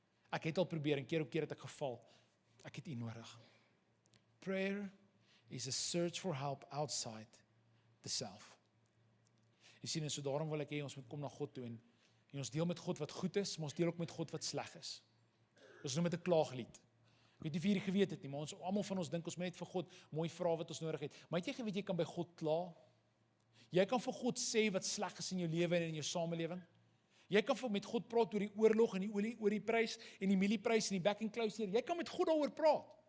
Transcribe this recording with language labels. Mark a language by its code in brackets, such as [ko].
[af] Ek het al probeer, en keer op keer het ek geval. Ek het U nodig. [en] Prayer is a search for help outside the self. [af] Jy sien, en so daarom wil ek hê, ons moet kom na God toe, en ons deel met God wat goed is, maar ons deel ook met God wat sleg is. Ons noem dit 'n klaaglied. Ek weet nie of jy hierdie geweet het nie, maar almal van ons dink ons moet net vir God mooi vra wat ons nodig het. Maar het jy geweet, jy kan by God kla? Jy kan vir God sê wat sleg is in jou lewe en in jou samelewing. Jy kan met God praat oor die oorlog en die olieprys en die mielieprys en die [en] back and close [af] hier. Jy kan met God daaroor praat.